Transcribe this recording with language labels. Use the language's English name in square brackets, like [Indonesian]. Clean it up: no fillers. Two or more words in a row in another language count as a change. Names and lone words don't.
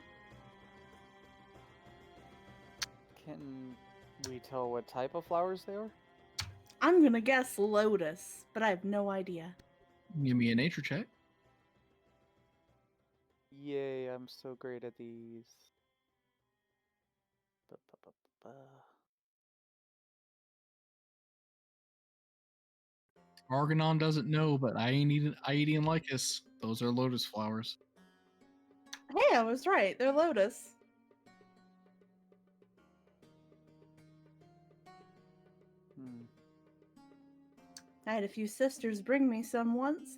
[English] Can we tell what type of flowers they are? I'm gonna guess lotus, but I have no idea. Give me a nature check. Yay, I'm so great at these. Ba-ba-ba-ba-ba. Argonon doesn't know, but Aedi and Lycus, those are lotus flowers. Hey, I was right. They're lotus. Hmm. I had a few sisters bring me some once.